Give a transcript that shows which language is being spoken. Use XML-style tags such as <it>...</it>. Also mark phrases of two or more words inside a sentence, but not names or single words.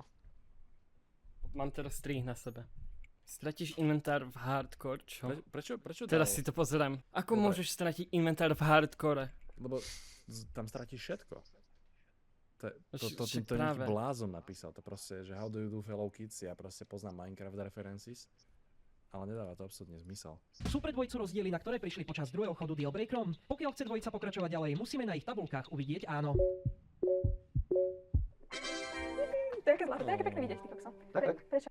<sk>Mám teraz 3 na sebe. Stratíš inventár v hardcore, čo? Prečo Teraz dal- si to pozerám. Ako Dobre. môžeš stratiť inventár v hardcore? Lebo tam stratíš všetko. To Však nejaký práve. blázon napísal, to proste, že</sk> <en>how do you do fellow kids,</en> <sk>ja proste poznám Minecraft references, ale nedáva to absolútne zmysel. Sú pre dvojicu rozdiely, na ktoré prišli počas druhého chodu Dealbreakerom? Pokiaľ chce dvojica pokračovať ďalej, musíme na ich tabulkách uvidieť áno. To je aké zlaté, to je aké pekné vidieť, ty kokso. Tak. Prečo?</sk>